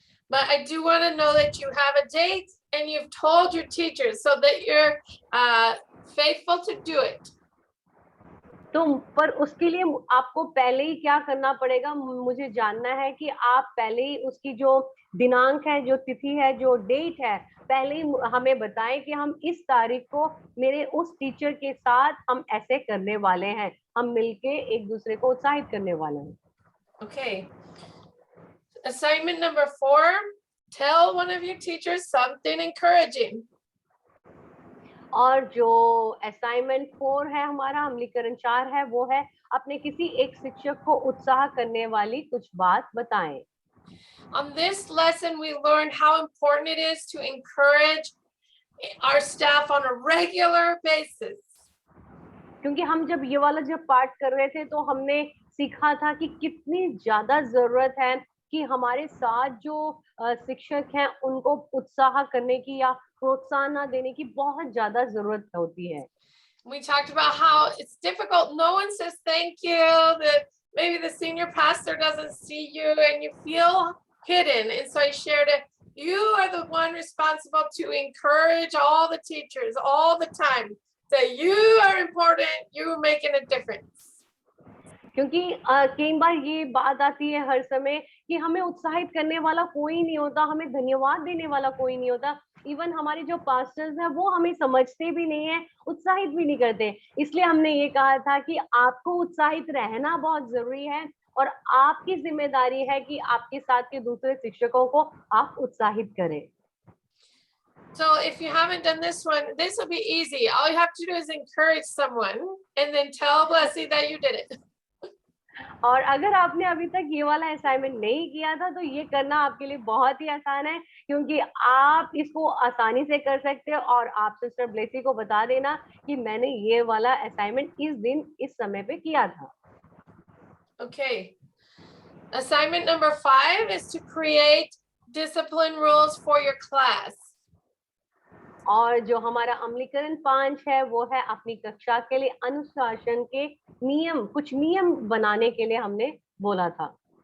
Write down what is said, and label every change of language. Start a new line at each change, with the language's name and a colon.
English: But I do want to know that you have a date and you've told your teachers so that you're faithful to do it.
Hindi: तो पर उसके लिए आपको पहले ही क्या करना पड़ेगा, मुझे जानना है कि आप पहले ही उसकी जो दिनांक है, जो तिथि है, जो डेट है, पहले ही हमें बताएं कि हम इस तारीख को मेरे उस टीचर के साथ हम ऐसे करने वाले हैं, हम मिलके एक दूसरे को उत्साहित करने वाले हैं।
English: Okay. Assignment number 4, tell one of your teachers something encouraging.
Hindi: और जो असाइनमेंट 4 है हमारा, अमलीकरण 4 है, वो है अपने किसी एक शिक्षक को उत्साह करने वाली कुछ बात बताएं।
English: On this lesson, we learned how important it is to encourage our staff on a regular basis.
Hindi: क्योंकि हम जब ये वाला जब पाठ कर रहे थे तो हमने सीखा था कि कितनी ज्यादा जरूरत है कि हमारे साथ जो शिक्षक हैं उनको उत्साह करने की या प्रोत्साहन देने की बहुत ज्यादा जरूरत होती है।
English: We talked about how it's difficult. No one says thank you. That maybe the senior pastor doesn't see you and you feel hidden. And so I shared it. You are the one responsible to encourage all the teachers all the time. That you are important. You're making a difference.
Hindi: क्योंकि कई बार ये बात आती है हर समय कि हमें उत्साहित करने वाला कोई नहीं होता, हमें धन्यवाद देने वाला कोई नहीं होता। इवन हमारे जो पास्टर्स हैं वो हमें समझते भी नहीं है, उत्साहित भी नहीं करते। इसलिए हमने ये कहा था कि आपको उत्साहित रहना बहुत जरूरी है और आपकी जिम्मेदारी है कि आपके साथ के दूसरे शिक्षकों को आप उत्साहित करें।
English: So if you haven't done this one, this will be easy. All you have to do is encourage someone and then tell Blessy that you did it.
Hindi: और अगर आपने अभी तक ये वाला असाइनमेंट नहीं किया था तो ये करना आपके लिए बहुत ही आसान है, क्योंकि आप इसको आसानी से कर सकते हो और आप सिस्टर ब्लेसी को बता देना कि मैंने ये वाला असाइनमेंट इस दिन इस समय पे किया था।
English: Okay. Assignment number 5 is to create discipline rules for your class.
Hindi: और जो हमारा अमलीकरण 5 है वो है अपनी कक्षा के लिए अनुशासन के नियम, कुछ नियम बनाने के लिए हमने बोला था।